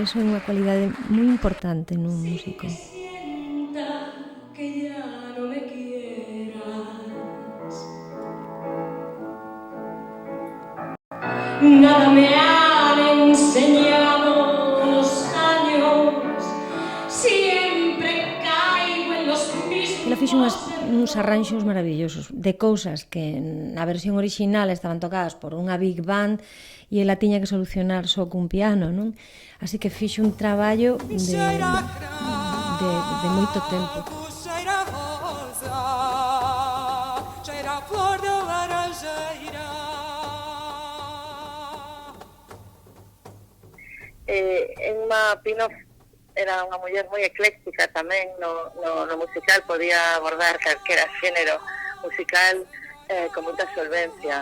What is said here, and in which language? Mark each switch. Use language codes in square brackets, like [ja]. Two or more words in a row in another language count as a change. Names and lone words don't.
[gl] Iso é unha cualidade moi importante nun músico. [es] Nada me han enseñado los años, siempre caigo en los mismos. [gl] Ela fixo uns arranxos maravillosos de cousas que na versión original estaban tocadas por unha [en] big band [gl] e ela tiña que solucionar só cun piano, non? Así que fixo un traballo de moito tempo. Emma Pinoff era unha muller moi ecléctica tamén no musical, podía abordar calquera xénero musical con moita solvencia.